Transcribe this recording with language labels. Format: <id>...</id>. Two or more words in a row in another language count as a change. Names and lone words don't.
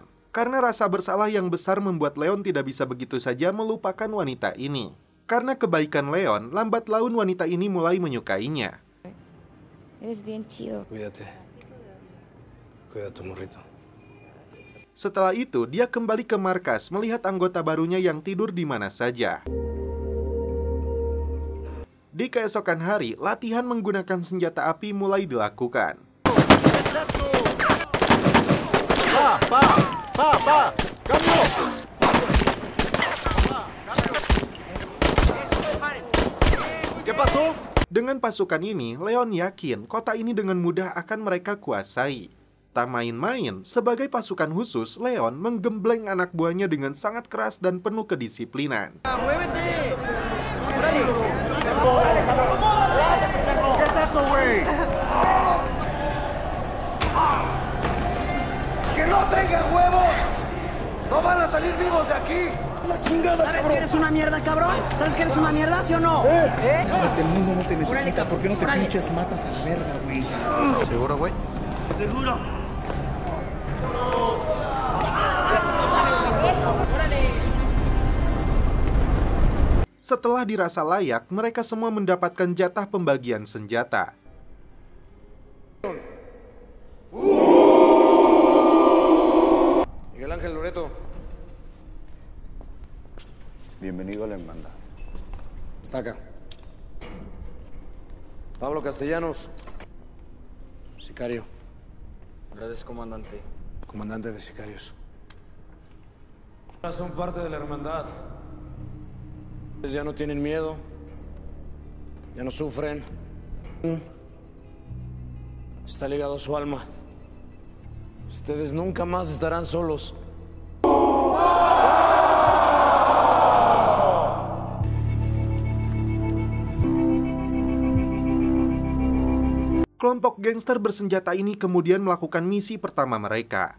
<id>Karena rasa bersalah yang besar membuat Leon tidak bisa begitu saja melupakan wanita ini. Karena kebaikan Leon, lambat laun wanita ini mulai menyukainya.</id> <es>Eres bien chido. Cuídate. Cuida tu morrito.</es> <id>Setelah itu, dia kembali ke markas melihat anggota barunya yang tidur di mana saja. Di keesokan hari, latihan menggunakan senjata api mulai dilakukan.</id> <es>¡Cambio! ¿Qué pasó?</es> <id>Dengan pasukan ini, Leon yakin kota ini dengan mudah akan mereka kuasai. Tak main-main, sebagai pasukan khusus, Leon menggembleng anak buahnya dengan sangat keras dan penuh kedisiplinan.</id> <es>¡Que no tengan huevos! ¡No van a salir vivos de aquí! ¿Sabes que eres una mierda, cabrón? ¿Sabes que eres una mierda, sí o no? Cállate, el mundo no te necesita. ¿Por qué no te pinches matas a la verga, güey? ¿Seguro, güey? ¡Seguro!</es> <id>Setelah dirasa layak, mereka semua mendapatkan jatah pembagian senjata.</id> <es>Miguel Ángel Loreto. Bienvenido a la hermandad. Destaca. Pablo Castellanos. Sicario. Gracias, comandante. Comandante de sicarios. Son parte de la hermandad. Ya no tienen miedo. Ya no sufren. Está ligado a su alma. Ustedes nunca más estarán solos.</es> <id>Kelompok gangster bersenjata ini kemudian melakukan misi pertama mereka.</id>